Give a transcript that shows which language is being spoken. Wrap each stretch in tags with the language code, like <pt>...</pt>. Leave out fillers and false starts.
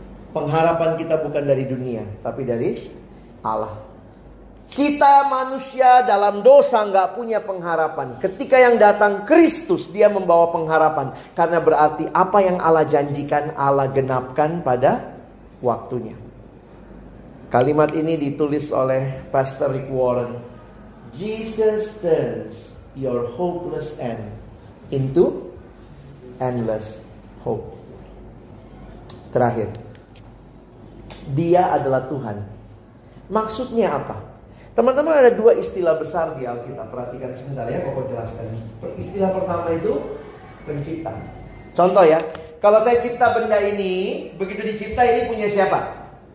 <id>Pengharapan kita bukan dari dunia, tapi dari Allah. Kita manusia dalam dosa nggak punya pengharapan. Ketika yang datang Kristus, Dia membawa pengharapan. Karena berarti apa yang Allah janjikan, Allah genapkan pada waktunya. Kalimat ini ditulis oleh Pastor Rick Warren.</id> <en>Jesus turns your hopeless end into endless hope.</en> <id>Terakhir, Dia adalah Tuhan. Maksudnya apa? Teman-teman, ada dua istilah besar di Alkitab. Perhatikan sebentar ya, Koko jelaskan. Istilah pertama itu pencipta. Contoh ya, kalau saya cipta benda ini, begitu dicipta ini punya siapa?</id>